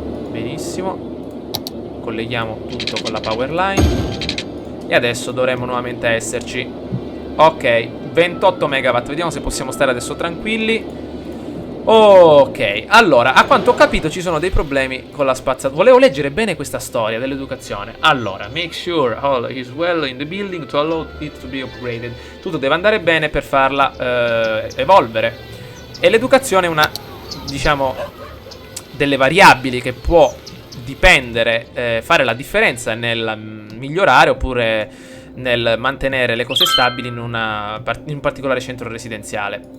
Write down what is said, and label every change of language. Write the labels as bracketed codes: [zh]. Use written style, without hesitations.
[it] Benissimo. Colleghiamo tutto con la power line. E adesso dovremmo nuovamente esserci. Ok, 28 megawatt. Vediamo se possiamo stare adesso tranquilli. Ok, allora, a quanto ho capito ci sono dei problemi con la spazzatura. Volevo leggere bene questa storia dell'educazione. [en] Allora, make sure all is well in the building to allow it to be upgraded. [it] Tutto deve andare bene per farla evolvere. E l'educazione è una, diciamo, delle variabili che può dipendere, fare la differenza nel migliorare oppure nel mantenere le cose stabili in un particolare centro residenziale.